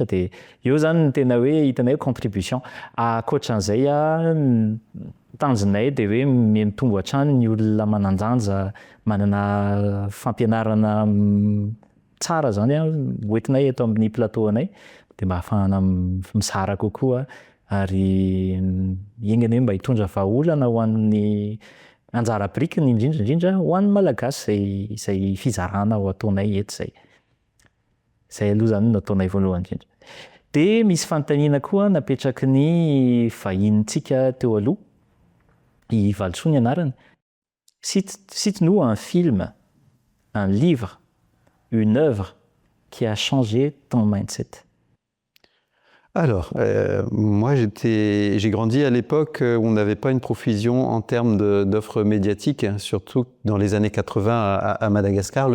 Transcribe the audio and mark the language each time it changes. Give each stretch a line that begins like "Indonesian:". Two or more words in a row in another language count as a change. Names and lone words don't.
Malagasy: Dia eo zany ny tena hoe hitanay hoe contribution. Ankoatran'izay tanjonay dia hoe mitombo hatrany ny olona manan-danja, manana fampianarana tsara zany hoentinay eto amin'ny plateau anay dia mba ahafahana mizara kokoa ary ingany hoe mba hitondra vahaolana ho an'ny anjara birikiny indrindra ho an'ny malagasy izay fizarana ho ataonay eto izay. Izay aloha zany no ataonay voalohany indrindra. Dia misy fanontaniana koa napetraky ny vahinintsika teo aloha, i Valisoa ny anarany.
French: Cite-nous un film, un livre, une œuvre qui a changé ton mindset. Alors, moi, j'ai grandi à l'époque où on n'avait pas une profusion en termes d'offres médiatiques, surtout dans les années 80 à Madagascar.